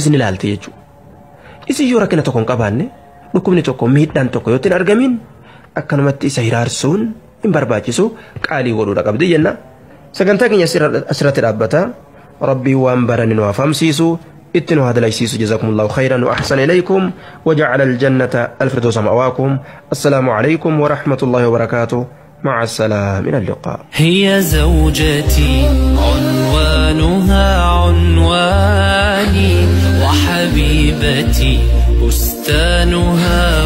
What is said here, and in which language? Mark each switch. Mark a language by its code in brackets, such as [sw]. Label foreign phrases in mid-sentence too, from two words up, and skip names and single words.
[om] ni ilaalte jechuudha isii yoo rakkina tokko hin qabaanne dhukkubni tokko miidhaan tokko yoo tin argamin akkanumatti isa hiraarsuun hin barbaachisu qaalii godhuudha qabdi jenna sagantaa keenya asirratti dhaabbata rabbii waan barani nu afamsiisu itti nu hadalaysiisu [ar] جزاكم الله خيرا وأحسن إليكم وجعل الجنة الفردوس مأواكم السلام عليكم ورحمة الله وبركاته مع السلامة إلى اللقاء هي زوجتي عنوانها عنواني وحبيبتي بستانها